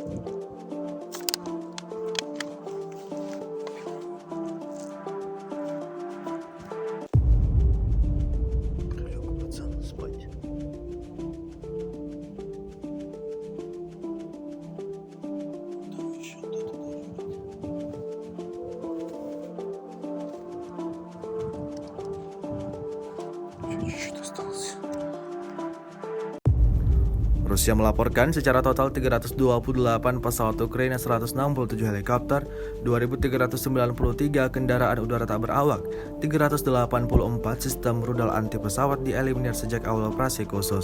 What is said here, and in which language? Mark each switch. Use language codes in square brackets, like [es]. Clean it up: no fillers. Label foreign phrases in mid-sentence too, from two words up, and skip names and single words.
[ru] Прилег пацан спать. Там еще кто-то должен быть. Чуть-чуть осталось. [id] Rusia melaporkan secara total 328 pesawat Ukraina, 167 helikopter, 2.393 kendaraan udara tak berawak, 384 sistem rudal anti pesawat dieliminir sejak awal operasi khusus.